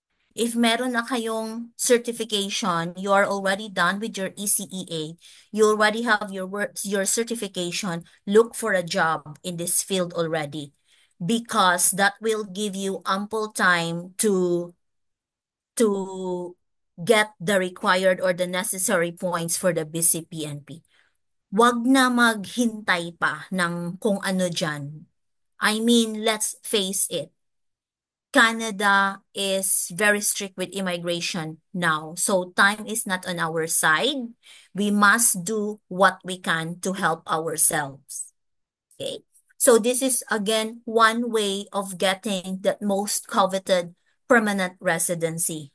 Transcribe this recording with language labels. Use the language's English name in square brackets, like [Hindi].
[English] If [Filipino] meron na kayong [English] certification, you are already done with your ECEA, you already have your certification, look for a job in this field already, because that will give you ample time to get the required or the necessary points for the BCPNP. [Filipino] Wag na maghintay pa ng kung ano dyan. [English] I mean, let's face it. Canada is very strict with immigration now. So time is not on our side. We must do what we can to help ourselves. Okay. So this is again one way of getting that most coveted permanent residency.